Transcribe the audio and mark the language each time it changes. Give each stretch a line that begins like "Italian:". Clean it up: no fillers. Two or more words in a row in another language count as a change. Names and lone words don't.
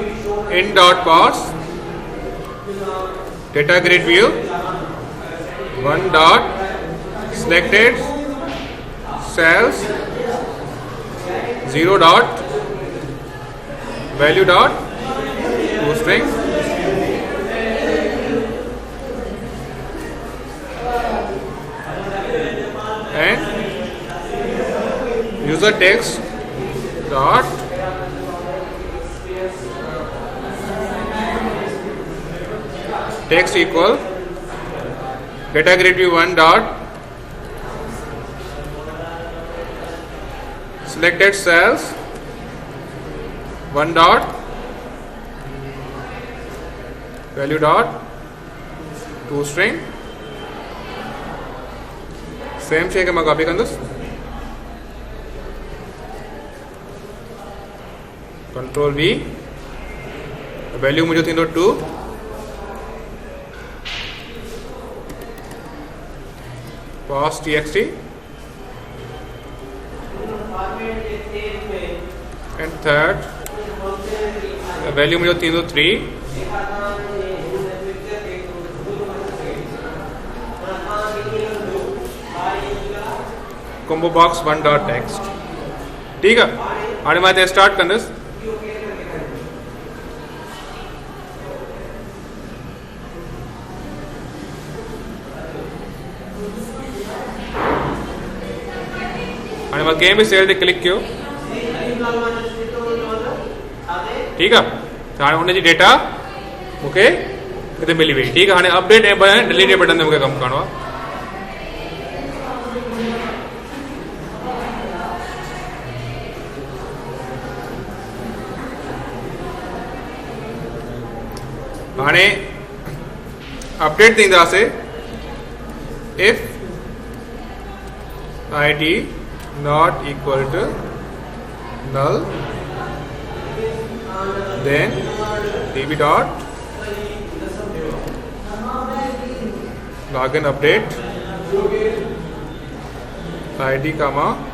English: int dot parse data grid view 1 dot selected cells 0 dot value dot to string and user text dot text equal data grid view 1 dot selected cells 1 dot value dot to string
Sindhi: same शे के मां कॉपी कंदुसि, कंट्रोल V, वैल्यू मुझे थींदो 2, पास txt
English: and third value
Sindhi: मुझे थींदो 3,
English: combo box 1 dot text,
Urdu: ठीक है।
Sindhi: हाणे मां हिते स्टार्ट कंदुसि, हाणे मां कंहिं बि सेल ते क्लिक कयो,
Urdu: ठीक है।
Sindhi: हाणे हुनजी डेटा मूंखे हिते मिली वई,
Urdu: ठीक है।
Sindhi: हाणे अपडेट ऐं
English: delete button
Sindhi: ते मूंखे कमु करणो आहे। हाणे अपडेट ते ईंदासीं,
English: इफ ID not equal to null then db dot login update ID comma